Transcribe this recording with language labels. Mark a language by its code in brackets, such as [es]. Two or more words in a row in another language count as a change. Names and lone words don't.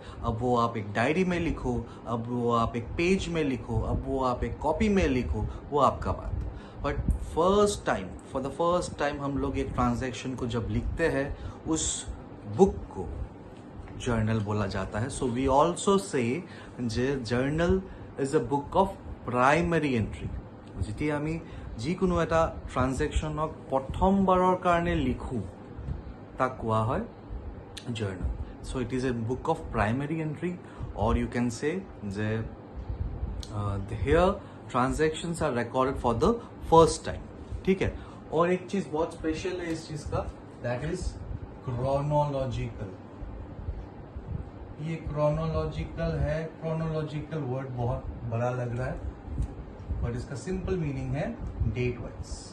[hi] अब वो आप एक डायरी में लिखो, अब वो आप एक पेज में लिखो, अब वो आप एक कॉपी में लिखो, वो आपका बात। [en] But for the first time [hi] हम लोग एक ट्रांजैक्शन को जब लिखते हैं, उस बुक को जर्नल बोला जाता है। [en] So we also say journal is a book of primary entry. [as] যেতিয়া আমি যিকোনো এটা ট্ৰানজেকশ্যনক প্ৰথমবাৰৰ কাৰণে লিখোঁ তাক কোৱা হয় জাৰ্নেল। [en] So it is a book of primary entry, और you can say je here transactions are recorded for the first time. [hi] ठीक है, और एक चीज बहुत स्पेशल है इस चीज का, [en] that is chronological. [hi] ये क्रोनोलॉजिकल है, [en] chronological word [hi] बहुत बड़ा लग रहा है, बट इसका [en] simple meaning [hi] है [en] date wise.